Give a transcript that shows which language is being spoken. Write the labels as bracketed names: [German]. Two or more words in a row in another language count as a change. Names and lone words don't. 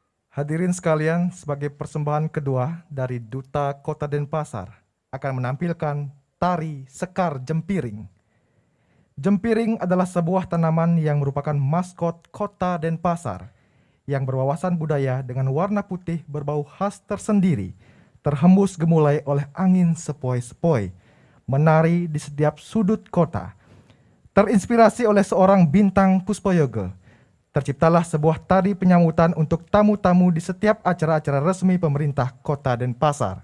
[Indonesian] Hadirin sekalian, sebagai persembahan kedua dari Duta Kota Denpasar akan menampilkan tari Sekar Jempiring. Jempiring adalah sebuah tanaman yang merupakan maskot Kota Denpasar yang berwawasan budaya dengan warna putih berbau khas tersendiri, terhembus gemulai oleh angin sepoi-sepoi, menari di setiap sudut kota. Terinspirasi oleh seorang bintang Puspoyoga, terciptalah sebuah tari penyambutan untuk tamu-tamu di setiap acara-acara resmi pemerintah Kota Denpasar.